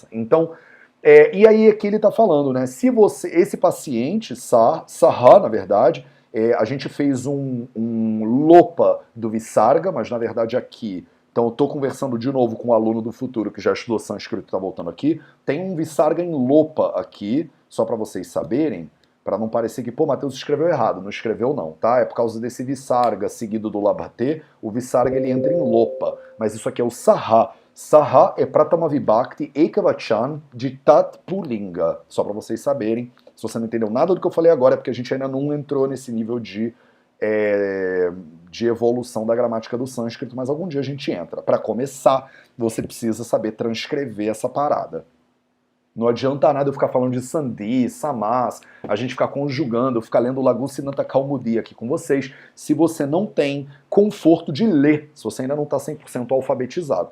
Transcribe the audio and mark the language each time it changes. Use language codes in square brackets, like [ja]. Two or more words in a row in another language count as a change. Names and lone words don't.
[pt] Então, e aí aqui ele está falando, né? Se você, esse paciente, Saha, na verdade, a gente fez um Lopa do Visarga, mas na verdade aqui, então eu estou conversando de novo com um aluno do futuro que já estudou sânscrito e está voltando aqui, tem um Visarga em Lopa aqui, só para vocês saberem, para não parecer que, pô, Matheus escreveu errado. Não escreveu não, tá? É por causa desse Visarga seguido do Labhate, o Visarga ele entra em Lopa, mas isso aqui é o Saha. Saha é [sa] Pratama Vibhakti Ekavachan [pt] de [sa] Tat Pulinga, [pt] só para vocês saberem. Se você não entendeu nada do que eu falei agora, é porque a gente ainda não entrou nesse nível de evolução da gramática do sânscrito, mas algum dia a gente entra. Para começar, você precisa saber transcrever essa parada. Não adianta nada eu ficar falando de Sandhi, Samas, a gente ficar conjugando, eu ficar lendo Laghu Sinanta Kaumudi aqui com vocês, se você não tem conforto de ler, se você ainda não está 100% alfabetizado.